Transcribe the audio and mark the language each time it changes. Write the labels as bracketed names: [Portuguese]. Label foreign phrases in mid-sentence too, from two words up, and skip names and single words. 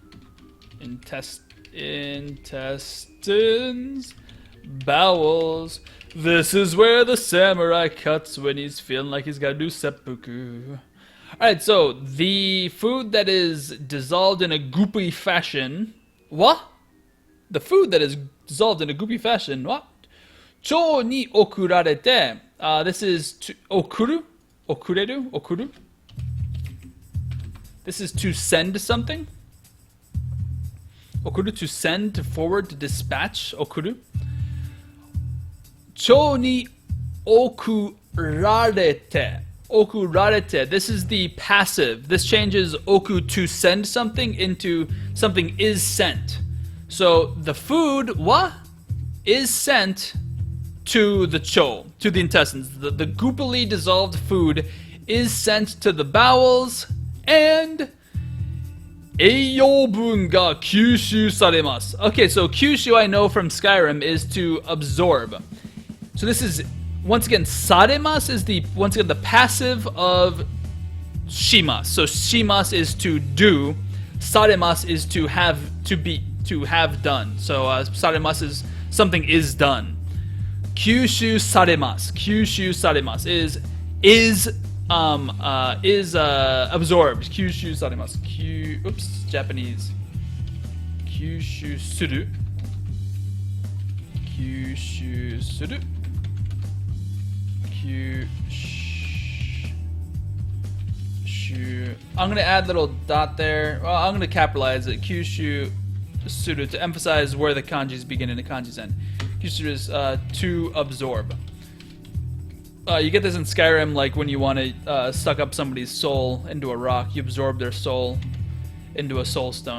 [English] Intestines, bowels. This is where the samurai cuts when he's feeling like he's got to do seppuku. Alright, so the food that is dissolved in a goopy fashion. What? The food that is dissolved in a goopy fashion. What? [Japanese] 腸に送られて. [English] This is to okuru. [Japanese] 遅れる。送る. [English] This is to send something. Okuru, to send, to forward, to dispatch. [Japanese] 送る。腸に送られて. [English] Okurarete. This is the passive. This changes oku, to send something, into something is sent. So the food, wa, is sent to the cho, to the intestines. The goopily dissolved food is sent to the bowels, and [Japanese] 栄養分が吸収されます. [English] Okay, so kyushu I know from Skyrim is to absorb. So this is, once again, saremasu is the passive of shimasu. So shimasu is to do, saremasu is to have, to have done. So saremasu is something is done. [Japanese] 吸収されます. 吸収されます [English] is absorbed. [Japanese] 吸収されます. [English] Japanese. [Japanese] 吸収する。吸収する. [English] Kyushu. I'm gonna add a little dot there. Well, I'm gonna capitalize it. [Japanese] 吸収する [English] to emphasize where the kanjis begin and the kanjis end. Kyushu is to absorb. You get this in Skyrim, like when you want to suck up somebody's soul into a rock, you absorb their soul into a soul stone.